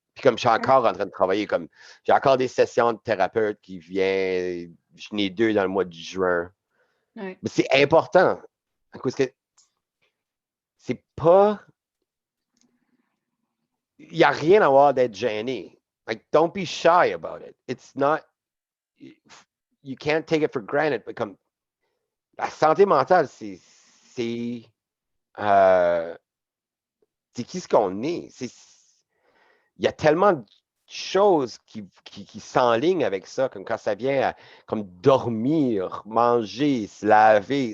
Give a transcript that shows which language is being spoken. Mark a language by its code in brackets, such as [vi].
[fr] Puis comme je suis encore en train de travailler, comme, j'ai encore des sessions de thérapeute qui viennent, je n'ai 2 dans le mois de juin. Mais c'est important, parce que c'est pas, il n'y a rien à avoir d'être gêné. [en] Like, don't be shy about it. It's not, you can't take it for granted. [fr] But comme, la santé mentale, c'est qui ce qu'on est. Il y a tellement de choses qui s'enlignent avec ça, comme quand ça vient à comme dormir, manger, se laver.